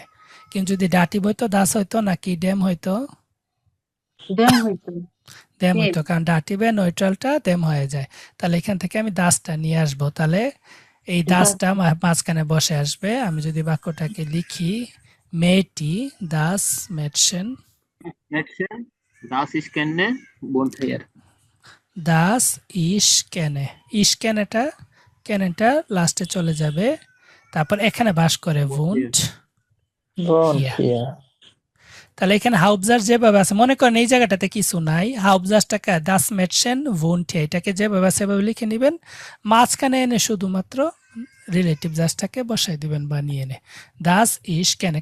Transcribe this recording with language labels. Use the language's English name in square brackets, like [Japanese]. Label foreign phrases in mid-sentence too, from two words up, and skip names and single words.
[Bangla] কিন্তু যদি ডাটিভ হইতো দাস হইতো নাকি ডেম হইতো? দেম হইতো। দেম হইতো, কারণ ডাটিভে নয়ট্রালটা দেম হয়ে যায়। তাহলে এখান থেকে আমি দাসটা নিয়ে আসবো, তাহলে এই দাসটা মাঝখানে বসে আসবে। আমি যদি বাক্যটাকে লিখি, মেয়েটি [German] das Mädchen Das ich kenne wohnt hier. das ich kenne, [Bangla] ইস কেনেটা লাস্টে চলে যাবে, তারপর এখানে বাস করে ভুন্ট। [German] Wohnt Hier. hier. [Bangla] তাহলে এখানে হাউবজার যেভাবে আছে, মনে করেন এই জায়গাটাতে কিছু নাই, হাউবজারটাকে [German] das Mädchen wohnt [Bangla] এটাকে যেভাবে আছে সেভাবে লিখে নেবেন, মাঝখানে এনে শুধুমাত্র রিলেটিভ জাস্টটাকে বসাই দিবেন বানিয়ে এনে [German] das ich kenne.